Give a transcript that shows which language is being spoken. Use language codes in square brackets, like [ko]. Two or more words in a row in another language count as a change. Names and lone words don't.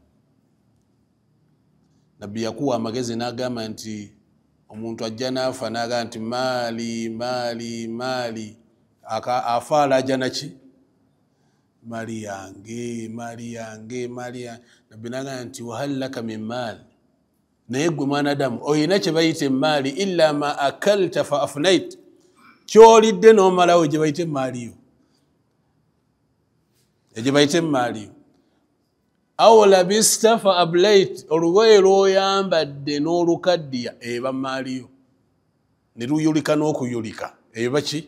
[lg] Nabbi yakuwa amagezi n'agamba nti omuntu ajja n'afa n'agamba nti maali maali maali, afaala ajja naki? Maali yange maali yange maali yange. Nabbi n'agamba nti [ar] wahal laka min maali, [lg] naye gwe mwanadamu oyina kye bayita emaali [ar] illa ma akalta fa afnait, [lg] kyolidde n'omalawo gye bayita emaaliyo, egye bayita emaaliyo. [ar] Aw labista fa ablait, [lg] olugoye lw'oyambadde n'olukaddiya eba maaliyo, ne luyulika n'okuyulika eyo baki?